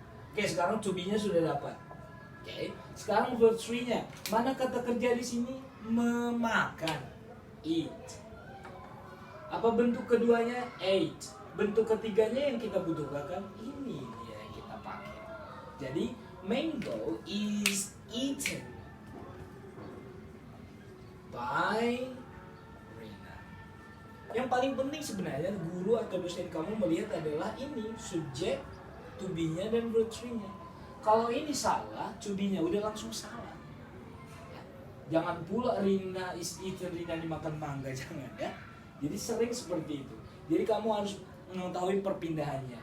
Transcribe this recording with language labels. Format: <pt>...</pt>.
<id>Oke, sekarang to be-nya sudah dapat. Oke, sekarang verb 3-nya. Mana kata kerja di sini? Memakan. Eat. Apa bentuk keduanya? Ate. Bentuk ketiganya yang kita butuhkan ini dia yang kita pakai. Jadi</id> <en>mango is eaten by Rina.</en> <id>Yang paling penting sebenarnya guru atau dosen kamu melihat adalah ini subjek, to be-nya dan verb 3-nya. Kalau ini salah, to be-nya udah langsung salah. Ya. Jangan pula</id> <en>Rina is eaten,</en> <id>Rina dimakan mangga, jangan ya. Jadi sering seperti itu. Jadi kamu harus mengetahui perpindahannya.</id>